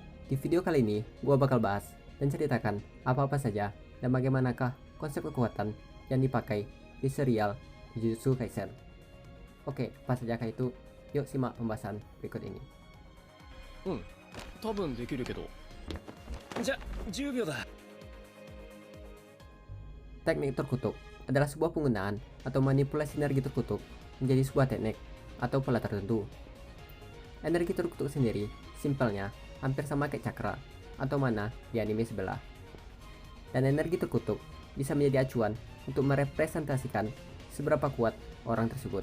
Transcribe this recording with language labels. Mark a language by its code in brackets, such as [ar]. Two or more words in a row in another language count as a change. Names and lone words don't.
[id] Di video kali ini, gua bakal bahas dan ceritakan apa-apa saja dan bagaimanakah konsep kekuatan yang dipakai di serial Jujutsu Kaisen. Oke, apa sajakah itu? Yuk simak pembahasan berikut ini. [ja] 多分できるけど。じゃ、10秒だ。 [id] Teknik terkutuk adalah sebuah penggunaan atau manipulasi energi terkutuk menjadi sebuah teknik atau pola tertentu. Energi terkutuk sendiri, simpelnya, hampir sama kayak cakra atau mana di anime sebelah. Dan energi terkutuk bisa menjadi acuan untuk merepresentasikan seberapa kuat orang tersebut.